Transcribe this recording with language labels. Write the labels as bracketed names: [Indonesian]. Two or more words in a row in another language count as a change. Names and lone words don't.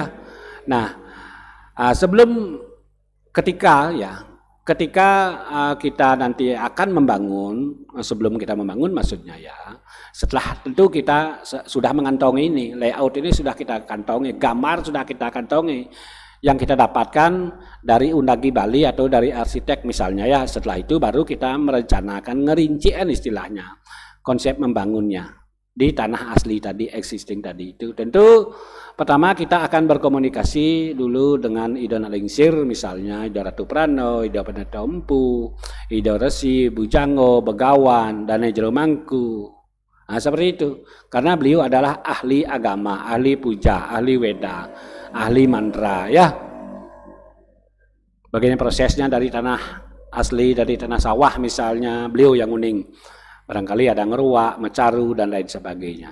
[Indonesian] Nah, sebelum ketika kita nanti akan membangun, sebelum kita membangun maksudnya ya, setelah tentu kita sudah mengantongi ini, layout ini sudah kita kantongi, gambar sudah kita kantongi, yang kita dapatkan dari Undagi Bali atau dari arsitek misalnya ya. Setelah itu baru kita merencanakan ngerincian istilahnya, konsep membangunnya. di tanah asli tadi, existing tadi itu. Tentu pertama kita akan berkomunikasi dulu dengan Ida Nalingsir, misalnya Ida Ratu Prano, Ida Pendeta Empu, Ida Resi, Bujango, Begawan, dan Jero Mangku. Nah, seperti itu. Karena beliau adalah ahli agama, ahli puja, ahli weda, ahli mantra, ya. Bagaimana prosesnya dari tanah asli, dari tanah sawah misalnya, beliau yang uning. Barangkali ada ngeruak, mecaru, dan lain sebagainya.